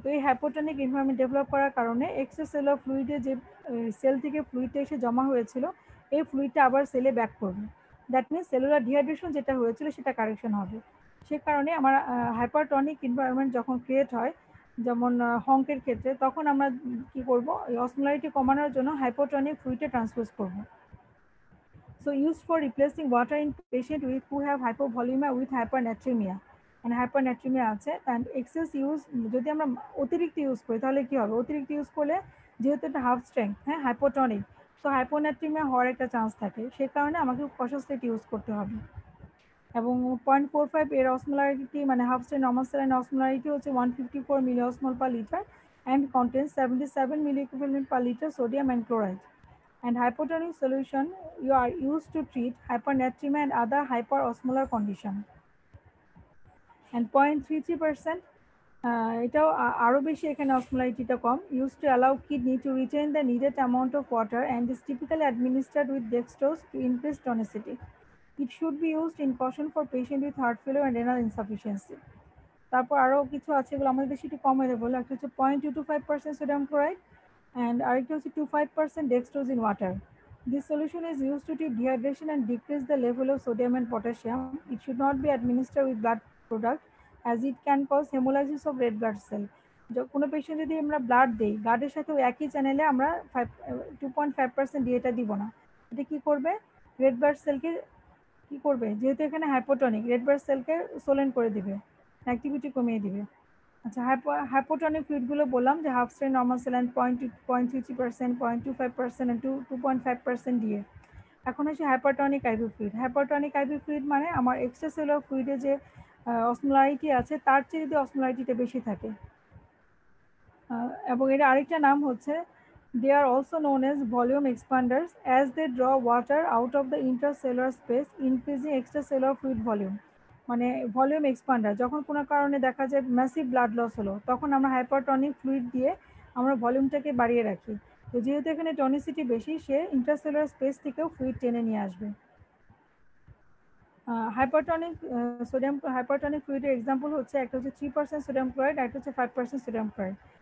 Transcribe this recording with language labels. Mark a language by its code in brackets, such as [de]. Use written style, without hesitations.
[bn] তো এই hypotonic environment develop করার কারণে এক্সট্রা সেলুলার ফ্লুইডে যে সেল থেকে ফ্লুইডটা এসে জমা হয়েছিল, এই ফ্লুইডটা আবার সেলে ব্যাক করবে। দ্যাট মিনস সেলুলার ডিহাইড্রেশন যেটা হয়েছিল সেটা কারেকশন হবে। সে কারণে আমার হাইপারটনিক এনভায়রনমেন্ট যখন ক্রিয়েট হয়, যেমন হংকের ক্ষেত্রে, তখন আমরা কি করব? অসমোলারিটি কমানোর জন্য হাইপোটনিক ফ্লুইডে ট্রান্সপোজ করব। [en] So used for replacing water in patient with who have hypovolemia with hypernatremia, [bn] মানে হাইপারন্যাট্রিমিয়া আছে। অ্যান্ড এক্সেস ইউজ যদি আমরা অতিরিক্ত ইউজ করি তাহলে কি হবে? অতিরিক্ত ইউজ করলে যেহেতু এটা হাফ স্ট্রেংথ, হ্যাঁ, হাইপোটনিক, সো হাইপোন্যাট্রিমিয়া হওয়ার একটা চান্স থাকে। সে কারণে আমাকে কশাসলি ইউজ করতে হবে। এবং 0.45 এর অসমোলারিটি, মানে half strength normal saline osmolarity হচ্ছে 154 মিলিঅসমোল per litre and contains 77 মিলিকুইভ্যালেন্ট per litre sodium and chloride. [en] And hypotonic solution you are used to treat hypernatremia and other hyperosmolar condition. And 0.33%, [bn] এটাও আরও বেশি, এখানে অসমোলারিটিটা কম, [en] used to allow kidney to retain the needed amount of water and is typically administered with dextrose to increase tonicity. It should be used in caution for patient with heart failure and renal insufficiency. [bn] তারপর আরও কিছু আছে, এগুলো আমাদের দেশে একটু কম হয়ে বলে। একটা হচ্ছে 0.225% সোডিয়াম ক্লোরাইড and আরেকটা হচ্ছে 25% dextrose in water. [en] This solution is used to treat dehydration and decrease the level of sodium and potassium. It should not be administered with blood product as it can cause hemolysis of red blood cell. [bn] কোনো patient যদি আমরা blood দিই, ব্লাডের সাথে একই চ্যানেলে আমরা 2.5% দিয়ে এটা দিব না। এটা কি করবে? রেড ব্লাড সেলকে কি করবে? যেহেতু এখানে হাইপোটনিক, রেড ব্লাড সেলকে সোলেন করে দিবে, অ্যাক্টিভিটি কমিয়ে দিবে। আচ্ছা, হাইপোটনিক ফ্লুইডগুলো বললাম যে half strength normal saline 0.33%, 0.25% and 2.5% দিয়ে। এখন আসি hypertonic IV fluid. Hypertonic IV fluid মানে আমার এক্সট্রা সেলুলার ফ্লুইডে যে অসমোলারিটি আছে তার চেয়ে যদি অসমোলারিটিটা বেশি থাকে। এবং এর আরেকটা নাম হচ্ছে [en] they are also known as volume expanders as they draw water out of the intracellular space increasing extracellular fluid volume। [bn] মানে ভলিউম এক্সপান্ডার, যখন কোনো কারণে দেখা যায় ম্যাসিভ ব্লাড লস হলো তখন আমরা হাইপারটনিক ফ্লুইড দিয়ে আমরা ভলিউমটাকে বাড়িয়ে রাখি। তো যেহেতু এখানে টনিসিটি বেশি, সে ইন্ট্রাসেলুলার স্পেস থেকেও ফ্লুইড টেনে নিয়ে আসবে। হাইপারটনিক হাইপারটনিক ফ্লুইডের এক্সাম্পল হচ্ছে একটা হচ্ছে 3% সোডিয়াম ক্লোরাইড আর একটা হচ্ছে 5% সোডিয়াম ক্লোরাইড।